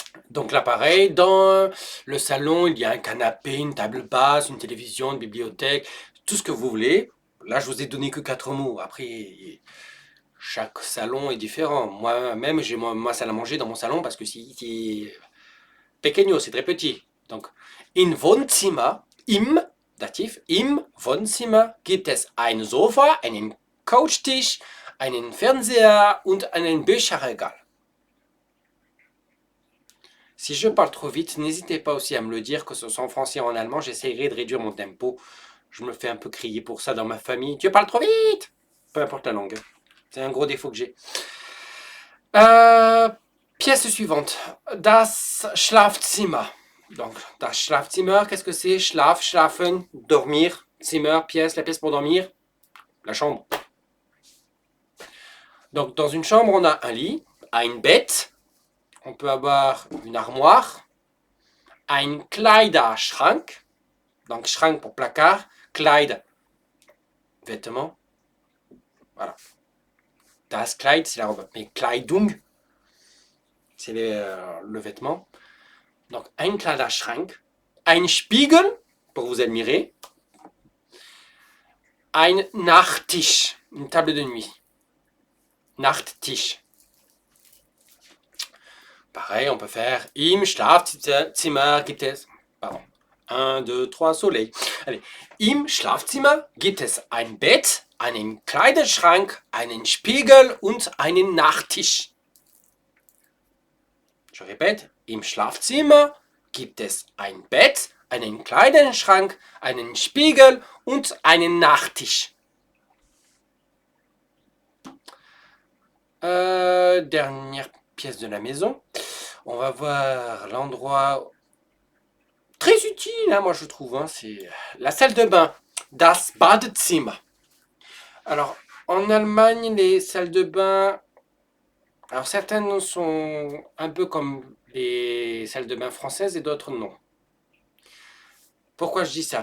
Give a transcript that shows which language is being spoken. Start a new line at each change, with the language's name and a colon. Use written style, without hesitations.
French: Donc là, pareil, dans le salon, il y a un canapé, une table basse, une télévision, une bibliothèque, tout ce que vous voulez. Là, je vous ai donné que 4 mots. Après, chaque salon est différent. Moi-même, j'ai ma salle à manger dans mon salon parce que c'est pequeño, c'est très petit.
German: Donc, in Wohnzimmer, im, datif, im Wohnzimmer gibt es ein Sofa, einen Couchtisch, einen Fernseher und einen Bücherregal.
French: Si je parle trop vite, n'hésitez pas aussi à me le dire, que ce soit en français ou en allemand, j'essaierai de réduire mon tempo. Je me fais un peu crier pour ça dans ma famille. Tu parles trop vite! Peu importe la langue. C'est un gros défaut que j'ai. Pièce suivante. Das Schlafzimmer. Donc, das Schlafzimmer, qu'est-ce que c'est? Schlaf, schlafen, dormir. Zimmer, pièce, la pièce pour dormir. La chambre. Donc, dans une chambre, on a un lit, ein Bett. On peut avoir une armoire, ein Kleiderschrank, donc Schrank pour placard, Kleid, vêtements, voilà. Das Kleid, c'est la robe, mais Kleidung, c'est le vêtement. Donc ein Kleiderschrank, ein Spiegel, pour vous admirer, ein Nachttisch, une table de nuit, Nachttisch. Pareil, on peut faire
German: im Schlafzimmer gibt es.
French: Pardon. 1, 2, 3, soleil. Allez.
German: Im Schlafzimmer gibt es ein Bett, einen Kleiderschrank, einen Spiegel und einen Nachttisch.
French: Je répète.
German: Im Schlafzimmer gibt es ein Bett, einen Kleiderschrank, einen Spiegel und einen Nachttisch.
French: Dernière pièce de la maison. On va voir l'endroit très utile, hein, moi je trouve, hein, c'est la salle de bain, das Badezimmer. Alors, en Allemagne, les salles de bain, alors certaines sont un peu comme les salles de bain françaises et d'autres non. Pourquoi je dis ça?